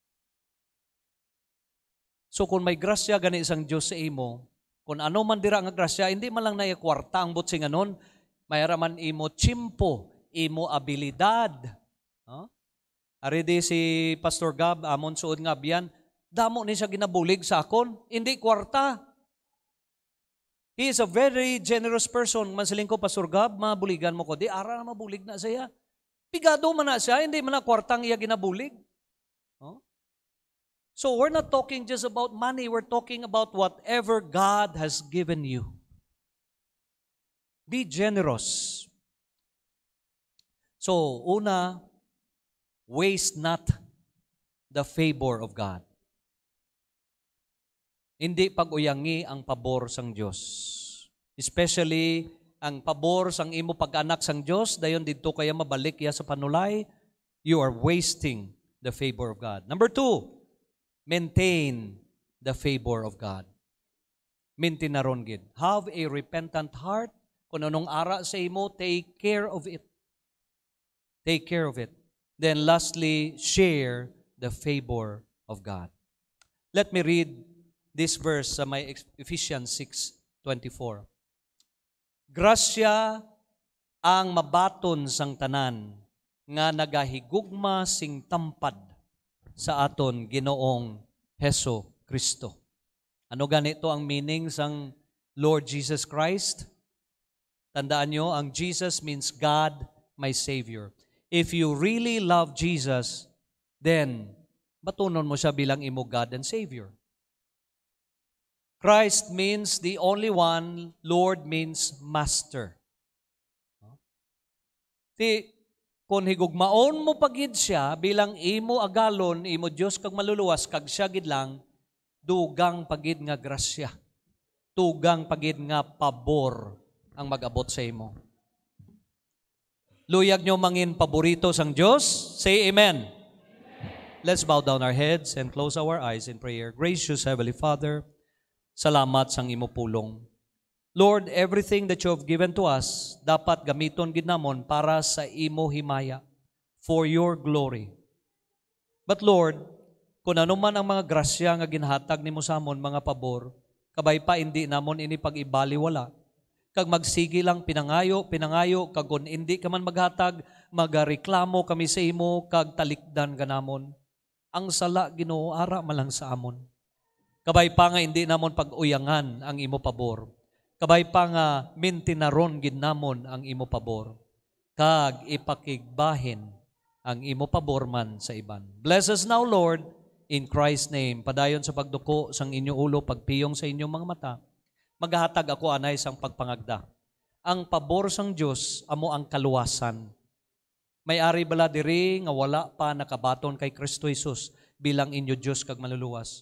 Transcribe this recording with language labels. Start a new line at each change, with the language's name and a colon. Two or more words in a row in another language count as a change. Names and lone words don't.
Hiligaynon: So kung may grasya gani isang Diyos sa imo, kung ano man dira nga grasya, hindi man lang na kwarta ang butsing anon, mayra man imo tsimpo, imo abilidad. Ari di si Pastor Gab, amon suod nga biyan, damo ni siya ginabulig sa akon, hindi kwarta.
English: He is a very generous person.
Hiligaynon: Mansiling ko, Pastor Gab, mabuligan mo ko. Di, ara na mabulig na siya. Pigado man na siya, hindi man na kwartang iya ginabulig.
English: So we're not talking just about money. We're talking about whatever God has given you. Be generous. So, una, waste not the favor of God.
Hiligaynon: Hindi pag-uyangi ang pabor sang Diyos. Especially ang pabor sang imo pag-anak sang Diyos, dayon didto kaya mabalik ya sa panulay,
English: you are wasting the favor of God. Number 2, maintain the favor of God.
Hiligaynon: Maintain na ron gid.
English: Have a repentant heart.
Hiligaynon: Kung anong ara sa imo,
English: take care of it. Take care of it. Then lastly, share the favor of God. Let me read this verse
Hiligaynon: sa may
English: Ephesians 6:24.
Hiligaynon: Grasya ang mabaton sang tanan nga nagahigugma sing tampad sa aton Ginoong Heso Kristo. Ano ganito ang meaning sang Lord Jesus Christ? Tandaan nyo, ang
English: Jesus means God, my Savior. If you really love Jesus, then
Hiligaynon: batunon mo siya bilang imo
English: God and Savior. Christ means the only one, Lord means master.
Hiligaynon: Kung higugmaon mo pagid siya bilang imo agalon, imo Dios kag maluluwas, kag siya gid lang, dugang pagid nga grasya. Tugang pagid nga pabor ang mag-abot sa imo. Luyag nyo mangin paborito sang Dios.
English: Say amen. Let's bow down our heads and close our eyes in prayer. Gracious Heavenly Father,
Hiligaynon: salamat sang imo pulong.
English: Lord, everything that you have given to us,
Hiligaynon: dapat gamiton gid namon para sa imo himaya,
English: for your glory. But Lord,
Hiligaynon: kung ano man ang mga grasya nga ginhatag nimo sa amon, mga pabor, kabay pa hindi namon ini pag-ibaliwala. Kag magsigi lang pinangayo, kag kung hindi ka man maghatag, magareklamo kami sa imo, kag talikdan ka namon. Ang sala, Ginoo, ara malang sa amon. Kabay pa nga hindi namon pag-uyangan ang imo pabor. Kabay pa nga mintinaron gid namon ang imo pabor. Kag ipakigbahin ang imo pabor man sa iban.
English: Bless us now, Lord, in Christ's name.
Hiligaynon: Padayon sa pagduko sang inyo ulo, pagpiyong sa inyong mga mata. Maghahatag ako anay sang pagpangagda. Ang pabor sang Dios amo ang kaluwasan. May-ari bala diri nga wala pa nakabaton kay Kristo Jesus bilang inyo Dios kag maluluwas.